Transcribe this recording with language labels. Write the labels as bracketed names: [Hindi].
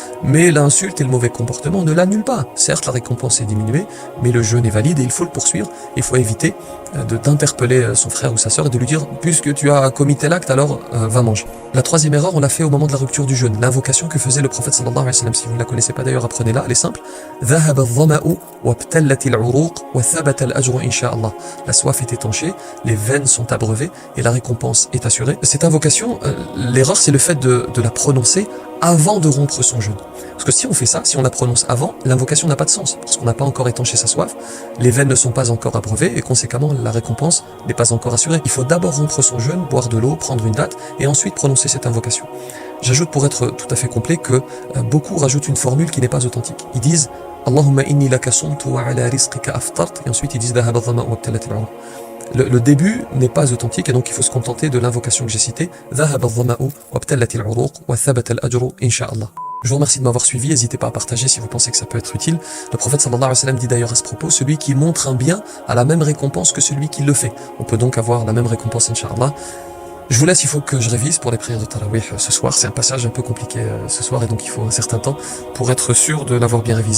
[French] Mais l'insulte et le mauvais comportement ne l'annulent pas. Certes, la récompense est diminuée, mais le jeûne est valide et il faut le poursuivre. Il faut éviter d'interpeller son frère ou sa sœur et de lui dire puisque tu as commis tel acte, alors va manger. La troisième erreur, on l'a fait au moment de la rupture du jeûne. L'invocation que faisait le prophète sallallahu alayhi wa sallam. Si vous ne la connaissez pas d'ailleurs, apprenez-la, elle est simple. [Arabic] ذهب الظمأ وابتلت العروق وثبت الأجر إن شاء الله. [French] La soif est étanchée, les veines sont abreuvées et la récompense est assurée. Cette invocation, l'erreur, c'est le fait de la prononcer avant de rompre son jeûne. Parce que si on fait ça, si on la prononce avant, l'invocation n'a pas de sens, parce qu'on n'a pas encore étanché sa soif, les veines ne sont pas encore abreuvées, et conséquemment, la récompense n'est pas encore assurée. Il faut d'abord rompre son jeûne, boire de l'eau, prendre une date, et ensuite prononcer cette invocation. J'ajoute, pour être tout à fait complet, que beaucoup rajoutent une formule qui n'est pas authentique. Ils disent [Arabic] « Allahumma inni laka sumtu wa ala rizqika aftart » [French] et ensuite ils disent [Arabic] « Dhahaba dhama'u wa abtalat al-'uruq ». [French] Le début n'est pas authentique et donc il faut se contenter de l'invocation que j'ai citée. [Arabic] ذهب الظمأ وابتلت العروق وثبت الأجر إن شاء الله. [French] Je vous remercie de m'avoir suivi, n'hésitez pas à partager si vous pensez que ça peut être utile. Le prophète sallallahu alayhi wa sallam dit d'ailleurs à ce propos, celui qui montre un bien a la même récompense que celui qui le fait. On peut donc avoir la même récompense, Inch'Allah. Je vous laisse, il faut que je révise pour les prières de Tarawih ce soir. C'est un passage un peu compliqué ce soir et donc il faut un certain temps pour être sûr de l'avoir bien révisé.